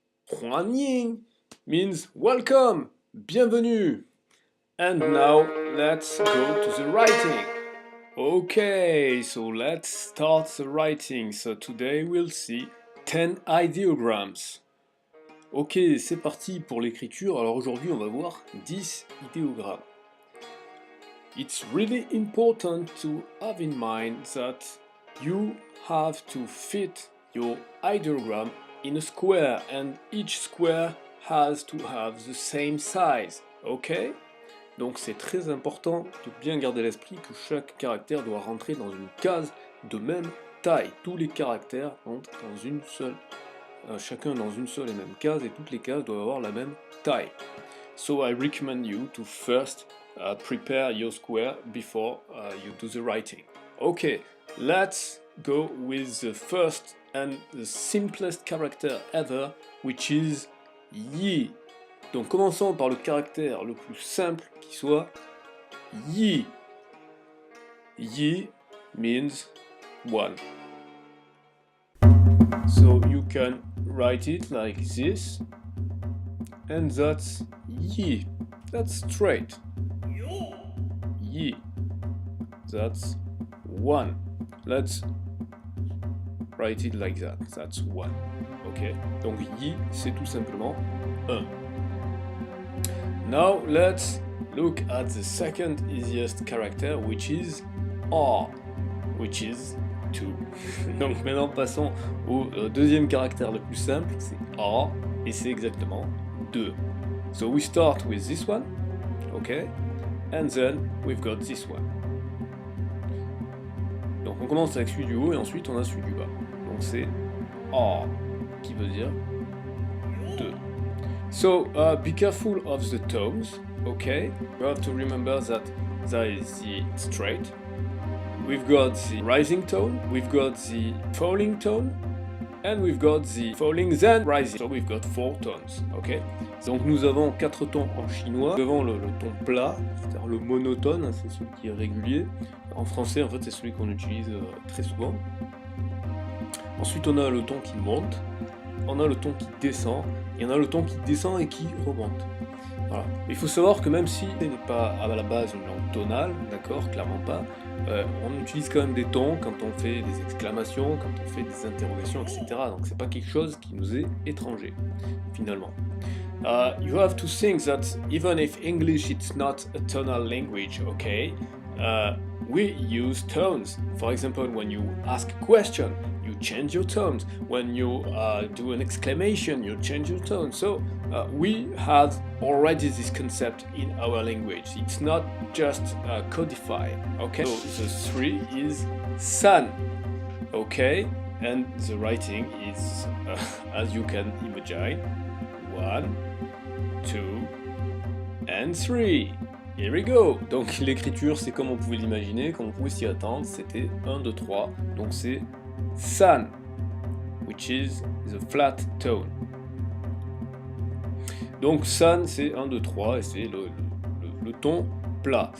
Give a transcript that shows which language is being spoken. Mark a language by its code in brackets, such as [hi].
[en] Huan ying means welcome, [fr] bienvenue. [en] And now let's go to the writing. Okay, so let's start the writing. So today we'll see 10 ideograms. [fr] Ok, c'est parti pour l'écriture. Alors aujourd'hui, on va voir 10 idéogrammes. [en] It's really important to have in mind that you have to fit your ideogram in a square and each square has to have the same size. Ok? [fr] Donc c'est très important de bien garder à l'esprit que chaque caractère doit rentrer dans une case de même taille. Tous les caractères rentrent dans une seule, chacun dans une seule et même case, et toutes les cases doivent avoir la même taille. [en] So I recommend you to first prepare your square before you do the writing. Okay, let's go with the first and the simplest character ever, which is yi. [fr] Donc commençons par le caractère le plus simple qui soit yi. [en] Yi means one. So you can write it like this, and that's yi. That's straight. Yi. That's one. Let's write it like that. That's one. Ok. [fr] Donc yi, c'est tout simplement un. [en] Now let's look at the second easiest character, which is R, which is 2. [fr] Donc maintenant passons au deuxième caractère le plus simple, c'est R, et c'est exactement 2. [en] So we start with this one, okay, and then we've got this one. [fr] Donc on commence avec celui du haut et ensuite on a celui du bas. Donc c'est R, qui veut dire 2. [en] So be careful of the tones, okay? You have to remember that there is the straight, we've got the rising tone, we've got the falling tone, and we've got the falling then rising. So we've got 4 tones, okay? [fr] Donc nous avons 4 tons en chinois. Devant le ton plat, c'est-à-dire le monotone, c'est celui qui est régulier. En français, en fait, c'est celui qu'on utilise très souvent. Ensuite, on a le ton qui monte, on a le ton qui descend, et on a le ton qui descend et qui remonte. Voilà. Il faut savoir que même si ce n'est pas à la base une langue tonale, d'accord, clairement pas, on utilise quand même des tons quand on fait des exclamations, quand on fait des interrogations, etc. Donc c'est pas quelque chose qui nous est étranger, finalement. [en] You have to think that even if English is not a tonal language, okay, we use tones. For example, when you ask a question, you change your tones. When you do an exclamation, you change your tone. So we have already this concept in our language. It's not just codified. Okay. So the 3 is san. Okay, and the writing is, as you can imagine, 1, 2, and 3. Here we go! [fr] Donc l'écriture, c'est comme on pouvait l'imaginer, comme on pouvait s'y attendre, c'était 1, 2, 3, donc c'est san, [en] which is the flat tone. [fr] Donc san, c'est 1, 2, 3, et c'est le ton plat.